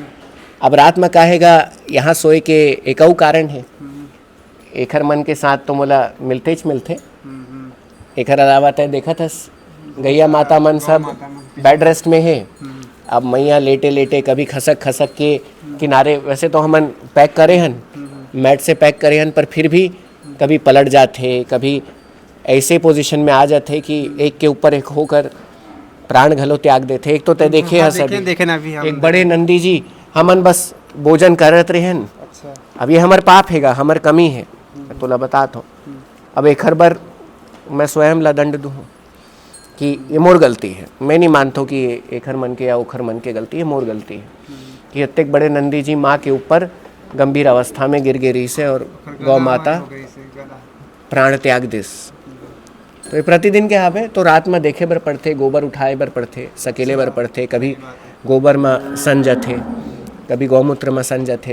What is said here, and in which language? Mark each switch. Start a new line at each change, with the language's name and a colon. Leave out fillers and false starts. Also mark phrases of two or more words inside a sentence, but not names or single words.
Chhattisgarhi: अब रात में काहेगा यहाँ सोए के एक कारण है, एखर मन के साथ तो मोला मिलते एखर अलावा तय देखा थस गैया माता मन सब बेड रेस्ट में है। अब मैया लेटे लेटे कभी खसक खसक के किनारे, वैसे तो हमन पैक करे हन, मैट से पैक करे हन, पर फिर भी कभी पलट जाते, कभी ऐसे पोजीशन में आ जाते कि एक के ऊपर एक होकर प्राण घलो त्याग देते। एक तो तय देखे हस अभी देखे ना अभी हम एक बड़े नंदी जी हमन बस भोजन करत रहेन। अच्छा। अब ये हमार पाप हैगा, हमार कमी है, मैं तोला बतात हूँ। अब एक हर बार मैं स्वयं ला दंड दूँ कि ये मोर गलती है। मैं नहीं मानता कि एक हर मन के या उखर मन के गलती है, मोर गलती है कि इतने बड़े नंदी जी माँ के ऊपर गंभीर अवस्था में गिर गिरी से और गौ माता प्राण त्याग दिस। तो ये प्रतिदिन के हावे तो रात में देखे बर पड़ते, गोबर उठाए बर पड़ते, सकेले बर पड़ते, कभी गोबर में सन जाते, कभी गौमूत्र में सन जाते।